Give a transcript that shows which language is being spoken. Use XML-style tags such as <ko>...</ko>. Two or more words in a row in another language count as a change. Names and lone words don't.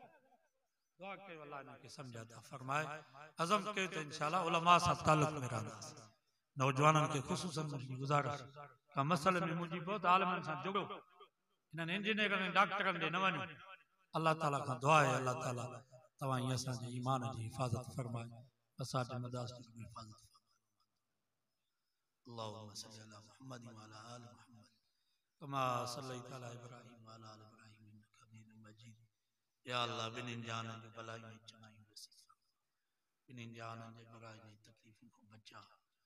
<sd>दुआ कयो अल्लाह इन्हनि खे सम्झ अता फरमाए। अज़म कयो त इंशाअल्लाह उलमा सां ताल्लुक़ में रहंदासीं। नौजवाननि खे ख़ुसूसन मुंहिंजी गुज़ारिश, का मसइले में मुंहिंजी बहुत आलिमनि सां जुड़ो, इन्हनि इंजीनियरनि ऐं डॉक्टरनि ॾे न वञो। अल्लाह ताला खां दुआ आहे, अल्लाह ताला तव्हां ईअं असांजे ईमान जी हिफ़ाज़त फरमाए, असांजे मदारिस जी हिफ़ाज़त फरमाए।</sd> <ar>اللهم صل على محمد و على آل محمد كما صليت على إبراهيم و على آل إبراهيم إنك حميد مجيد.</ar> <sd>या अल्लाह बिन्हिनि जाननि जो भलाई में चङाई नसीब फरमा, बिन्हिनि जाननि जे बुराई में तकलीफ़ुनि खां बचा।</sd>